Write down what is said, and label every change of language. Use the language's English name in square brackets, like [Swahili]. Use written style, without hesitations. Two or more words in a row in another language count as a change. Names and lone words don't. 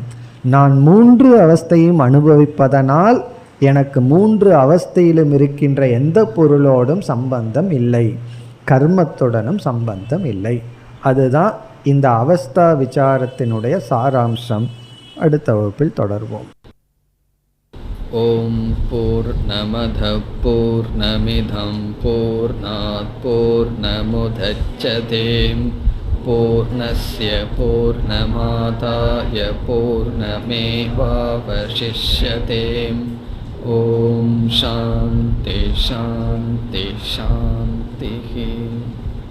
[Tamil] நான் 3 அவஸ்தையும் அனுபவிப்பதனால் எனக்கு 3 அவஸ்தையிலும் இருக்கின்ற எந்த பொருளோடும் சம்பந்தம் இல்லை, கர்மத்துடனும் சம்பந்தம் இல்லை. அதுதான் இந்த அவஸ்தா விசாரத்தினுடைய சாராம்சம். அடுத்த வகுப்பில் தொடர்வோம். [Sanskrit] ओं पूर्णमद पूर्णमिदं पूर्णात् पूर्णमुदच्यते पूर्णस्य पूर्णमादाय पूर्णमेवावशिष्यते. ओं शान्ति शान्ति शान्ति.